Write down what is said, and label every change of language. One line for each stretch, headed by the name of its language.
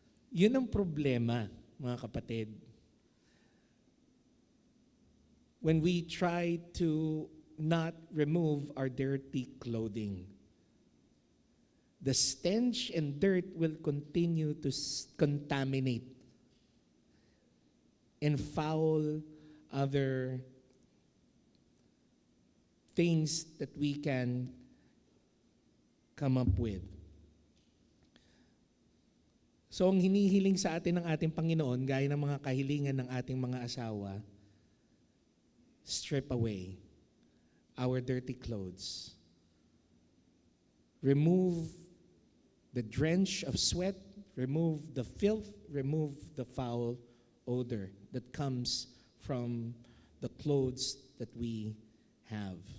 Filipino: Yun ang problema, mga kapatid.
English: When we try to not remove our dirty clothing, the stench and dirt will continue to contaminate and foul other things that we can come up with.
Filipino: So ang hinihiling sa atin ng ating Panginoon, gaya ng mga kahilingan ng ating mga asawa,
English: strip away our dirty clothes. Remove the drench of sweat, remove the filth, remove the foul odor that comes from the clothes that we have.